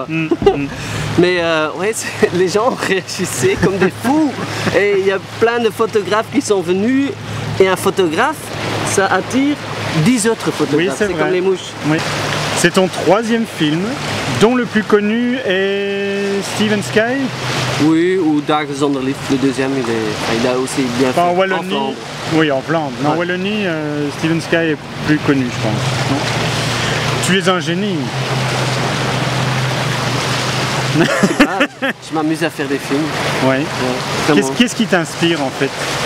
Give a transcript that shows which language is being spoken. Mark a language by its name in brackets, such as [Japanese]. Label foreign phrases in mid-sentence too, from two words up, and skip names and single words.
[French] Mais ouais, les gens réagissaient comme des fous. Et il y a plein de photographes qui sont venus. Et un photographe, ça attire 10 autres photographes. Oui, c'est comme les mouches. Oui. C'est ton troisième film, dont le plus connu est Steven Sky. Oui, ou Dagen zonder liefde, le deuxième, il a aussi bien fait. En Wallonie, oui, en Flandre. Ouais. En Wallonie, Steven Sky est plus connu, je pense. Non, tu es un génie. Je m'amuse à faire des films. Ouais. Qu'est-ce qui t'inspire en fait?